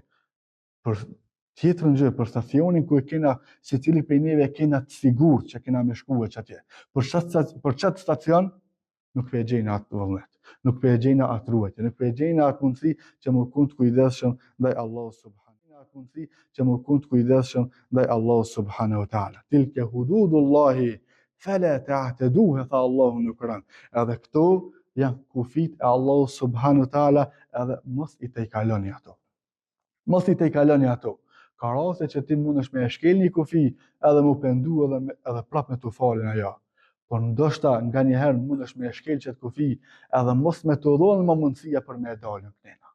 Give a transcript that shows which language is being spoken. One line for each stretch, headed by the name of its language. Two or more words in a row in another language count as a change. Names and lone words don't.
Albanian: Për tjetër gjë, për stacionin ku e kena secili prej neve kena të sigurt që kena me shkuar atje. Për çat stacion nuk pe gjejna atë vullnet, nuk pe gjejna atë ruajtje, nuk pe gjejna atë mundësi që më kun të kujdesshëm ndaj Allahut subhanahu. Atë mundësi që më kun të kujdesshëm ndaj Allahut
Arabic: سبحانه وتعالى. تلك حدود الله فلا تعتدوها,
Albanian: tha Allahu në Kur'an. Edhe këto janë kufit e Allahut
Arabic: سبحانه وتعالى,
Albanian: edhe mos i tejkaloni ato. Mos i tejkaloni ato. Ka raste që ti mundesh me e shkel një kufi edhe mu pendu edhe prap me tu falën ajo. Por ndoshta nga një herë mundesh me e shkel qëtë kufi edhe mos me të dhonë më mundësia për me e dalë në knena.